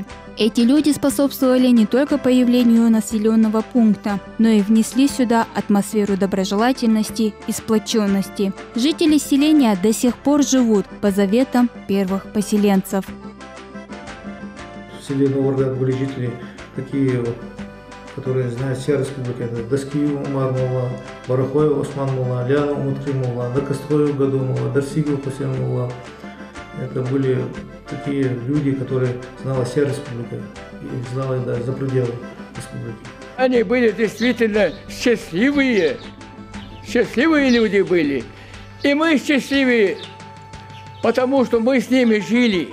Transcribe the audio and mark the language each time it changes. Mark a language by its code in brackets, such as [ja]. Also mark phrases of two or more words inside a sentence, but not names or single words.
[ru] Эти люди способствовали не только появлению населенного пункта, но и внесли сюда атмосферу доброжелательности и сплоченности. Жители селения до сих пор живут по заветам первых поселенцев. В селе Новгород были жители такие, которые знают все республики. Это Даскиев Умар Мулла, Барахоев Осман Мулла, Лянов Мутрий Мулла, Дакастроев Гаду Мулла, Дарсигов Хусейн Мулла. Это были такие люди, которые знали вся республика и знали даже за пределы республики. Они были действительно счастливые люди были. И мы счастливые, потому что мы с ними жили.